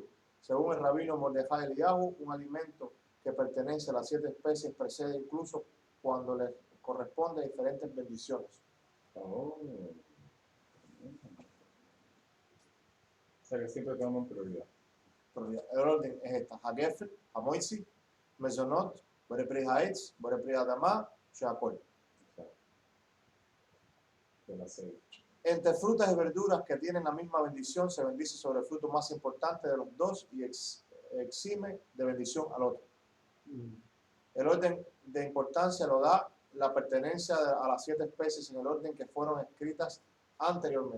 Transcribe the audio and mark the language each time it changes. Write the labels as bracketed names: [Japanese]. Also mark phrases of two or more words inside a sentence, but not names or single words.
[Spanish] Según el rabino Mordejai Eliyahu, un alimento que pertenece a las 7 especies precede incluso cuando le corresponde diferentes bendiciones. Oh. O sea que siempre toman prioridad. El orden es esta: [Hebrew] הגפן, המוציא, מזונות, בורא פרי העץ, בורא פרי האדמה, שהכל. [Spanish] Entre frutas y verduras que tienen la misma bendición, se bendice sobre el fruto más importante de los dos y exime de bendición al otro. El orden de importancia lo da la pertenencia a las 7 especies en el orden que fueron escritas anteriormente.